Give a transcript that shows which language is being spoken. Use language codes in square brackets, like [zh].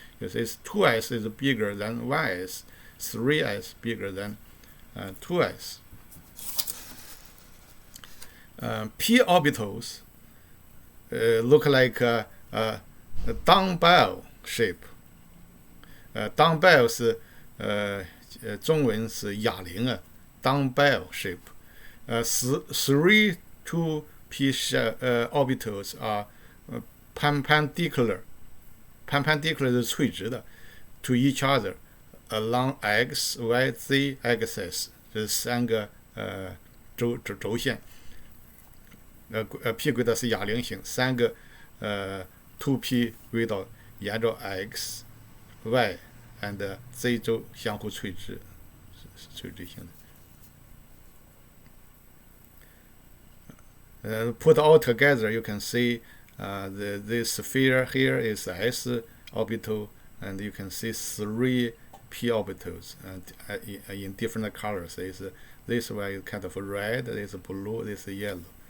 [en] This 2s is bigger than 1s, 3s bigger than 2s. P orbitals look like a dumbbell shape. [zh] Dumbbell 是中文是哑铃啊 ， [en] dumbbell shape. 3 2p orbitals are perpendicular [zh] 是垂直的 [en] to each other along x, y, z axis. [zh] 这是三个轴线。 P 轨道是哑铃形，三个2p 轨道沿着 x, y and z 轴相互垂直，是垂直型的。 [en] Put all together, you can see this sphere here is s orbital, and you can see 3 p orbitals in different colors. This one is kind of red, this is blue, this is yellow.